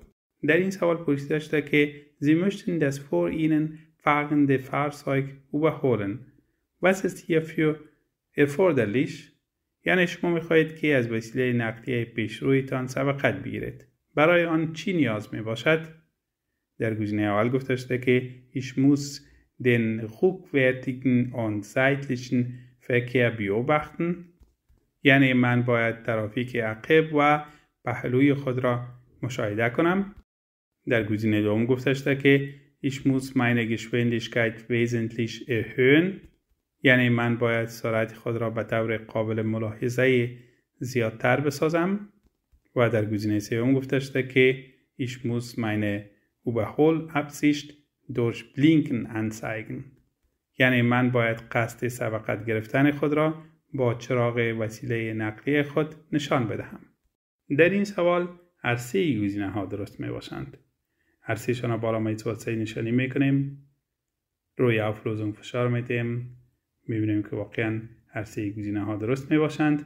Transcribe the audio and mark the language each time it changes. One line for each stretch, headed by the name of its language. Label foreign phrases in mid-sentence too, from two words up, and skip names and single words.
Persian: در این سوال پرسیده شده که
German: Sie möchten das vor Ihnen fahrende Fahrzeug überholen. Was ist hierfür erforderlich؟
Persian: یعنی شما میخواهید که از وسیله نقلیه پیشرویتان سبقت بگیرید. برای آن چی نیاز می باشد؟ در گزینه اول گفته شده که
German: Ich muss den rückwärtigen und seitlichen Verkehr beobachten،
Persian: یعنی من باید ترافیک عقب و پهلوی خود را مشاهده کنم. در گزینه دوم گفته شده که
German: Ich muss meine Geschwindigkeit wesentlich erhöhen،
Persian: یعنی من باید سرعت خود را به طور قابل ملاحظه زیادتر بسازم. و در گزینه سوم گفته شده که
German: Ich muss meine Überholabsicht durch Blinken anzeigen،
Persian: یعنی من باید قصد سبقت گرفتن خود را با چراغ وسیله نقلیه خود نشان بدهم. در این سوال هر سه گزینه ها درست می باشند. هر سه شان بالا میتواد صحیح نشانی میکنیم، روی Auflösung فشار میتیم، میبینیم که واقعا هر سه گزینه ها درست می باشند.